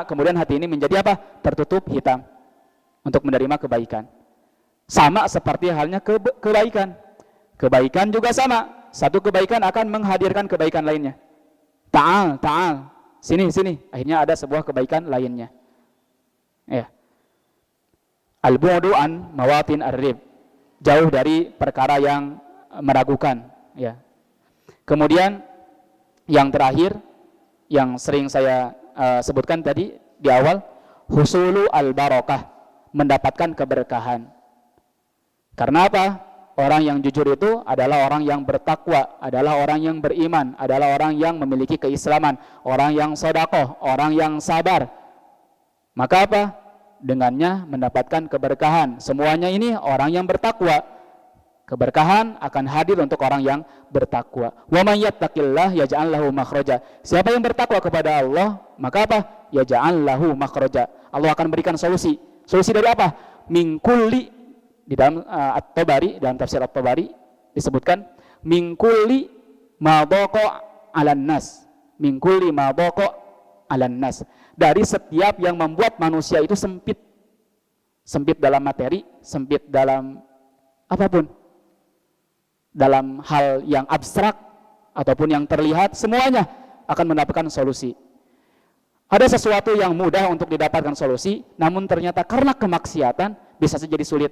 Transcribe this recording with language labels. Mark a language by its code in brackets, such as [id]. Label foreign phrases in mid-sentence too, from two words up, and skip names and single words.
[id] Kemudian hati ini menjadi apa? Tertutup, hitam untuk menerima kebaikan. Sama seperti halnya kebaikan. Kebaikan juga sama. Satu kebaikan akan menghadirkan kebaikan lainnya. Ta'al. Sini. Akhirnya ada sebuah kebaikan lainnya. Ya. [ar] البعد عن مواطن الريب. [id] Jauh dari perkara yang meragukan, ya. Kemudian yang terakhir yang sering saya sebutkan tadi di awal, [ar] حصول البركة, [id] mendapatkan keberkahan. Karena apa? Orang yang jujur itu adalah orang yang bertakwa, adalah orang yang beriman, adalah orang yang memiliki keislaman, orang yang sedekah, orang yang sabar. Maka apa? Dengannya mendapatkan keberkahan. Semuanya ini orang yang bertakwa. Keberkahan akan hadir untuk orang yang bertakwa. [ar] ومن يتق الله يجعل له مخرجا. [id] Siapa yang bertakwa kepada Allah, maka apa? [ar] يجعل له مخرجا. [id] Allah akan berikan solusi. Solusi dari apa? [ar] من كل, [id] di dalam At-Tabari, dalam tafsir At-Tabari disebutkan [ar] من كل ما بقي على الناس. من كل ما بقي على الناس. [id] Dari setiap yang membuat manusia itu sempit. Sempit dalam materi, sempit dalam apapun. Dalam hal yang abstrak ataupun yang terlihat, semuanya akan mendapatkan solusi. Ada sesuatu yang mudah untuk didapatkan solusi, namun ternyata karena kemaksiatan bisa jadi sulit.